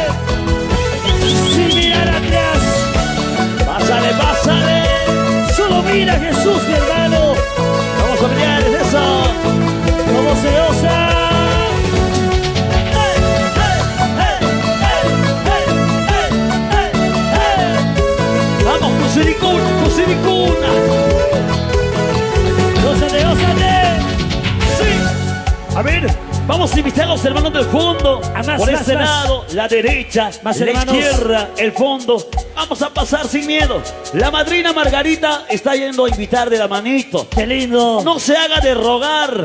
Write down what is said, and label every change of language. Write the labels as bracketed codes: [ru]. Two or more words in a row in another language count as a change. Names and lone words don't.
[es] Sin mirar atrás. Pásale, pásale. Solo mira a Jesús, mi hermano. Vamos a pelear, es eso. Como se osa. ¡Hey, hey, hey, hey, hey, hey, hey! Vamos, Cusiricuna. Ósate, ósate. Sí. A ver, vamos a invitar a los hermanos del fondo. Por este lado, la derecha, Más la hermanos. izquierda, el fondo. Vamos a pasar sin miedo. La madrina Margarita está yendo a invitar de la manito. ¡Qué lindo! No se haga de rogar.